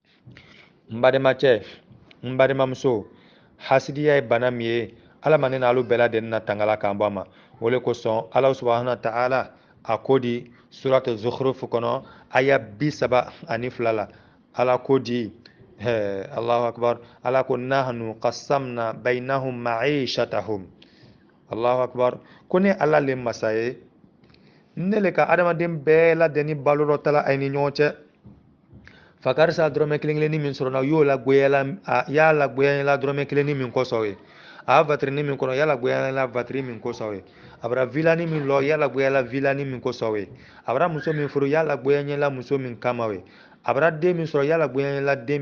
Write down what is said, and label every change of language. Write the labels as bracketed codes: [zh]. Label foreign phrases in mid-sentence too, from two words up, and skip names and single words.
[bm] n badenmacɛ n badenmamuso hasidiya ye bana min ye ala ma ne n'alu bɛɛ lajɛlen na tangala k'an bɔ a ma o le kosɔn ala [ar] سبحانه وتعالى [bm] a ko di surat zukhruf kɔnɔ aya 32 la ala ko di [ar] الله أكبر [bm] ala ko [ar] نحن قسمنا بينهم معيشتهم الله أكبر [bm] ko ne ala le masa ye ne le ka adamaden bɛɛ lajɛlen balo dɔ tala a ni ɲɔgɔn cɛ fakarisa dɔrɔmɛ kelen kelenni min sɔrɔna u y'o lagoyala y'a lagoyala dɔrɔmɛ kelenni min kɔsɔn ye a y'a vatiri min kɔnɔ y'a lagoyala vatiri min kɔsɔn ye a bara vilani min lɔ y'a lagoyala vilani min kɔsɔn ye a bara muso min furu y'a lagoyala muso min kama ye a bara den min sɔrɔ y'a lagoyala den